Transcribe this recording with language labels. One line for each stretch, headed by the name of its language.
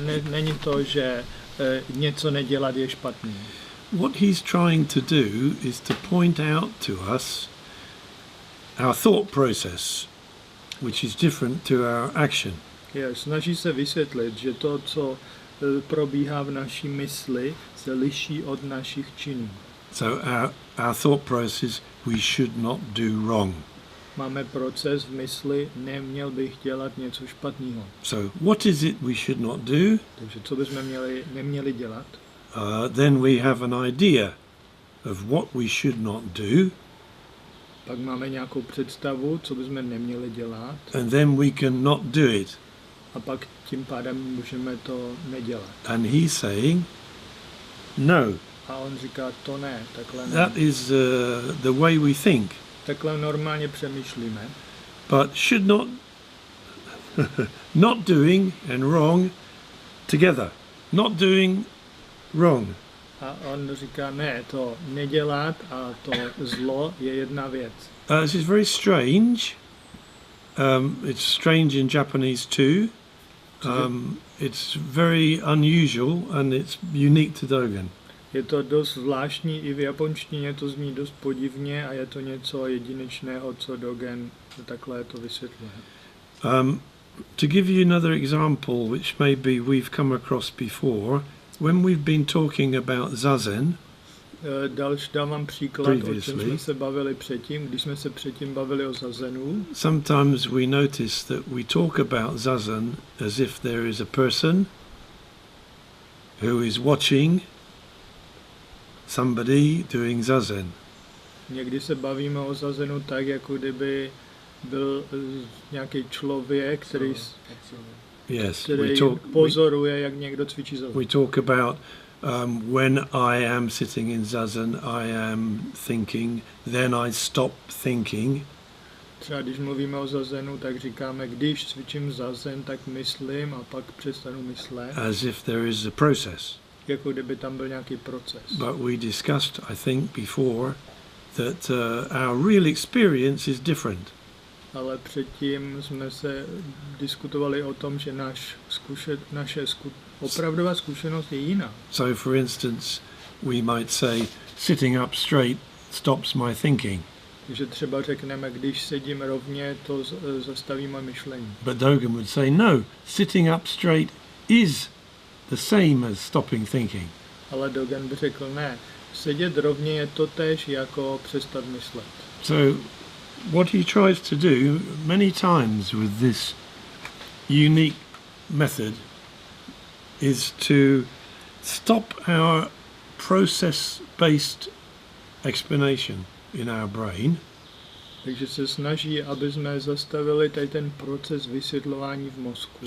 Czech: Není to, že něco nedělat je špatný.
English: What he's trying to do is to point out to us our thought process, which is different to our action.
Czech: Snaží se vysvětlit, že to, co probíhá v naší mysli, se liší od našich činů.
English: So our thought process, we should not do wrong.
Czech: Máme proces v mysli, neměl bych dělat něco špatného.
English: So what is it we should not do?
Czech: Takže co bychom neměli dělat?
English: Then we have an idea of what we should not do.
Czech: Pak máme nějakou představu, co bychom neměli dělat.
English: And then we can not do it.
Czech: A pak tím pádem můžeme to nedělat.
English: And he's saying, no.
Czech: A on říká, to ne, takhle ne.
English: That is the way we think.
Czech: Takhle normálně přemýšlíme.
English: But should not, not doing and wrong together. Not doing wrong.
Czech: A on říká, ne, to nedělat a to zlo je jedna věc.
English: This is very strange It's strange in Japanese too. It's very unusual and it's unique to Dogen.
Czech: Je to dost zvláštní, i v japonštině to zní dost podivně a je to něco jedinečného, co Dogen takhle to vysvětluje.
English: To give you another example, which maybe we've come across before, when we've been talking about zazen,
Czech: Dám vám příklad, o čem jsme se bavili předtím, když jsme se předtím bavili o zazenu.
English: Sometimes we notice that we talk about zazen as if there is a person who is watching somebody doing zazen.
Czech: Někdy se bavíme o zazenu tak, jako kdyby byl nějaký člověk, který pozoruje, jak někdo cvičí zazen.
English: We talk about when I am sitting in zazen, I am thinking, then I stop thinking.
Czech: Třeba když mluvíme o zazenu, tak říkáme, když cvičím zazen, tak myslím a pak přestanu myslet.
English: As if there is a process.
Czech: Jako kdyby tam byl nějaký proces.
English: But we discussed, I think, before that our real experience is different.
Czech: Ale předtím jsme se diskutovali o tom, že naše opravdová zkušenost je jiná.
English: So, for instance, we might say, sitting up straight stops my thinking.
Czech: Takže třeba řekneme, když sedím rovně, to zastaví moje myšlení.
English: But Dogen would say, no, sitting up straight is the same as stopping thinking.
Czech: Ale Dogen by řekl, ne, sedět rovně je totéž jako přestat myslet.
English: So, what he tries to do many times with this unique method is to stop our process-based explanation in our brain.
Czech: Takže se snaží, aby jsme zastavili tady ten proces vysvětlování v mozku.